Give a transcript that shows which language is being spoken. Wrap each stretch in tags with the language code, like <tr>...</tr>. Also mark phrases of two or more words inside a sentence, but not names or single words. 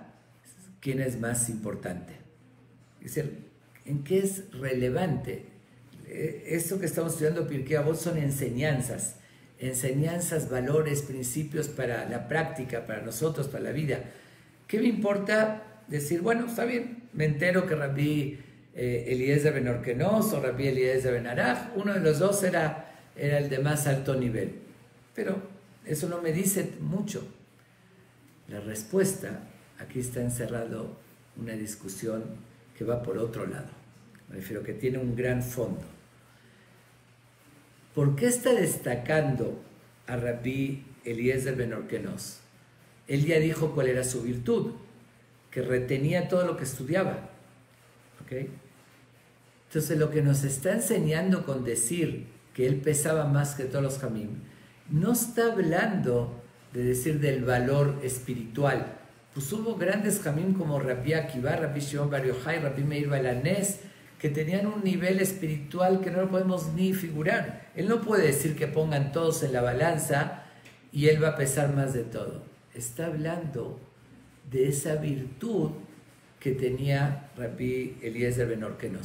<es>¿Quién es más importante? Es decir, ¿en qué es relevante? Esto que estamos estudiando Pirkei Avot son enseñanzas, valores, principios para la práctica, para nosotros, para la vida. ¿Qué me importa decir, bueno, está bien, me entero que Rabbi Eliezer ben Orkenos o Rabbi Eliezer ben Araj, uno de los 2 era el de más alto nivel? Pero eso no me dice mucho. La respuesta, aquí está encerrado una discusión que va por otro lado. Me refiero que tiene un gran fondo. ¿Por qué está destacando a Rabbi Eliezer ben Orkenos? Él ya dijo cuál era su virtud, que retenía todo lo que estudiaba. ¿ok? Entonces lo que nos está enseñando con decir que él pesaba más que todos los jamim, no está hablando de decir del valor espiritual. Pues hubo grandes jamim como Rabbi Akiva, Rabbi Shimon Bar Yochai, Rabbi Meir Balanés, que tenían un nivel espiritual que no lo podemos ni figurar. Él no puede decir que pongan todos en la balanza y él va a pesar más de todo. Está hablando de esa virtud que tenía Rabbi Eliezer ben Orkenos.</es>